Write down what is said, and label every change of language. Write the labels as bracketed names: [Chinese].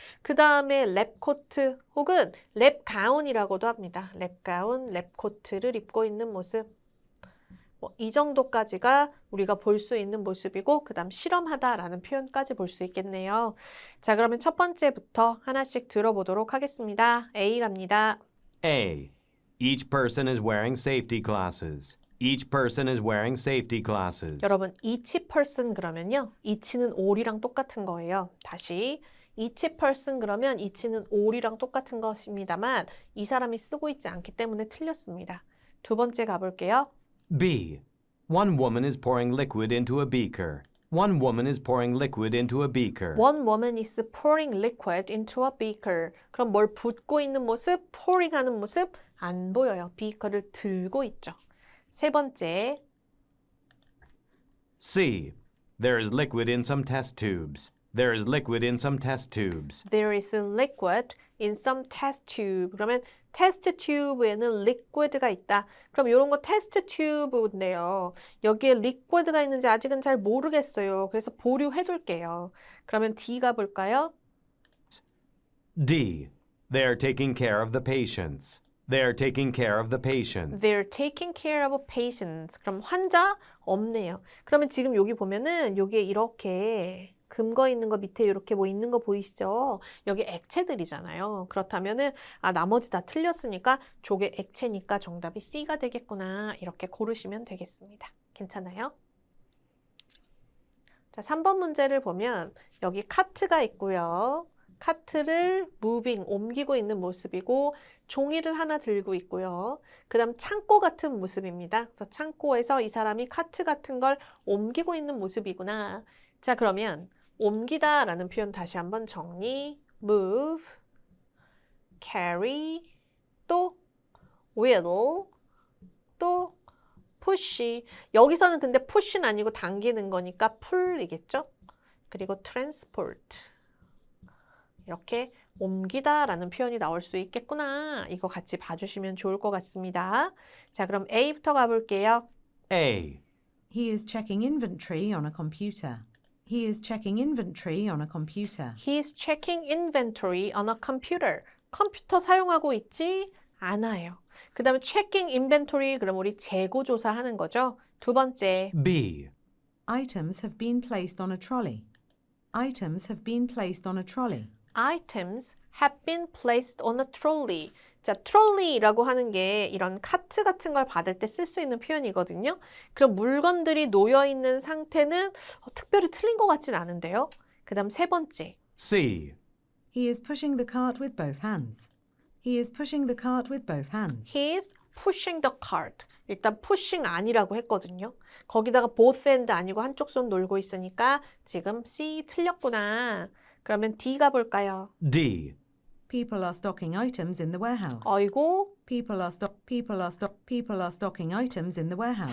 [Korean] 그 다음에 랩코트 혹은 랩가운이라고도 합니다. 랩가운, 랩코트를 입고 있는 모습 이 정도까지가 우리가 볼 수 있는 모습이고 그 다음 실험하다라는 표현까지 볼 수 있겠네요. 자 그러면 첫 번째부터 하나씩 들어보도록 하겠습니다. A 갑니다. [English] A. Each person is wearing safety glasses. Each person is wearing safety glasses. [Korean] 여러분 [English] each person [Korean] 그러면요. each는 all이랑 똑같은 거예요. 다시 [English] each person [Korean] 그러면 each는 all이랑 똑같은 것입니다만 이 사람이 쓰고 있지 않기 때문에 틀렸습니다. 두 번째 가볼게요. [English] B. One woman is pouring liquid into a beaker. One woman is pouring liquid into a beaker. One woman is pouring liquid into a beaker. [Korean] 그럼 뭘 붓고 있는 모습, pouring 하는 모습 안 보여요. 비커를 들고 있죠. 세 번째, [English] C. There is liquid in some test tubes. There is liquid in some test tubes. there is liquid in some test tube. [Korean] 그러면 테스트 튜브에는 liquid가 있다. 그럼 이런 거 테스트 튜브인데요. 여기에 liquid가 있는지 아직은 잘 모르겠어요. 그래서 보류해 둘게요. 그러면 D 가볼까요? [English] D. They are taking care of the patients. They are taking care of the patients. They're taking care of patients. [Korean] 그럼 환자 없네요. 그러면 지금 여기 보면은 여기에 이렇게 금거 있는 거 밑에 이렇게 뭐 있는 거 보이시죠? 여기 액체들이잖아요. 그렇다면은 나머지 다 틀렸으니까 저게 액체니까 정답이 C가 되겠구나. 이렇게 고르시면 되겠습니다. 괜찮아요? 자, 3번 문제를 보면 여기 카트가 있고요. 카트를 moving, 옮기고 있는 모습이고 종이를 하나 들고 있고요. 그 다음 창고 같은 모습입니다. 그래서 창고에서 이 사람이 카트 같은 걸 옮기고 있는 모습이구나. 자, 그러면 옮기다 라는 표현 다시 한번 정리. [English] move, carry, 또 wheel, 또 push. [Korean] 여기서는 근데 push는 아니고 당기는 거니까 pull이겠죠? 그리고 transport. 이렇게 옮기다 라는 표현이 나올 수 있겠구나. 이거 같이 봐주시면 좋을 것 같습니다. 자, 그럼 A부터 가볼게요. [English] A. He is checking inventory on a computer. He is checking inventory on a computer. He's checking inventory on a computer. [Korean] 컴퓨터 사용하고 있지 않아요. 그 다음에 [English] checking inventory [Korean] 그럼 우리 재고 조사하는 거죠. 두 번째 [English] B. Items have been placed on a trolley. Items have been placed on a trolley. Items have been placed on a trolley. [Korean] 자, trolley라고 하는 게 이런 카트 같은 걸 받을 때 쓸 수 있는 표현이거든요. 그럼 물건들이 놓여 있는 상태는 특별히 틀린 것 같진 않은데요. 그 다음 세 번째. [English] C. He is pushing the cart with both hands. He is pushing the cart with both hands. He is pushing the cart. [Korean] 일단 pushing 아니라고 했거든요. 거기다가 [English] both hand [Korean] 아니고 한쪽 손 놀고 있으니까 지금 C 틀렸구나. 그러면 D 가볼까요? [English] D. People are stocking items in the warehouse. [Korean] 어이고 [English] People are stocking items in the warehouse.